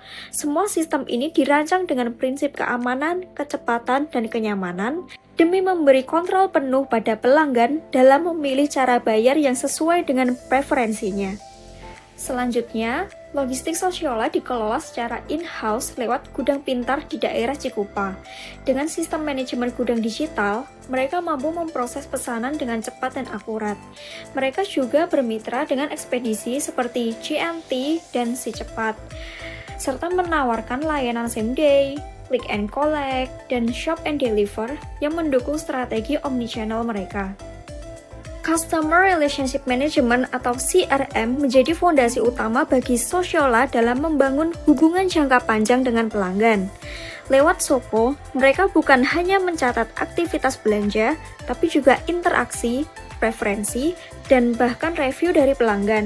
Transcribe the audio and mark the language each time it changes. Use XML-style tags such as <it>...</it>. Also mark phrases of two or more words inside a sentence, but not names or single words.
<id>Semua sistem ini dirancang dengan prinsip keamanan, kecepatan, dan kenyamanan, demi memberi kontrol penuh pada pelanggan dalam memilih cara bayar yang sesuai dengan preferensinya. Selanjutnya, logistik Sosiola dikelola secara in-house lewat gudang pintar di daerah Cikupa. Dengan sistem manajemen gudang digital, mereka mampu memproses pesanan dengan cepat dan akurat. Mereka juga bermitra dengan ekspedisi seperti JNT dan Si Cepat, serta menawarkan layanan</id> <en>same day, click and collect,</en> <id>dan</id> <en>shop and deliver</en> <id>yang mendukung strategi omnichannel mereka.</id> <en>Customer Relationship Management</en> <id>atau CRM menjadi fondasi utama bagi Sosiola dalam membangun hubungan jangka panjang dengan pelanggan. Lewat Soko, mereka bukan hanya mencatat aktivitas belanja, tapi juga interaksi, preferensi, dan bahkan review dari pelanggan.</id>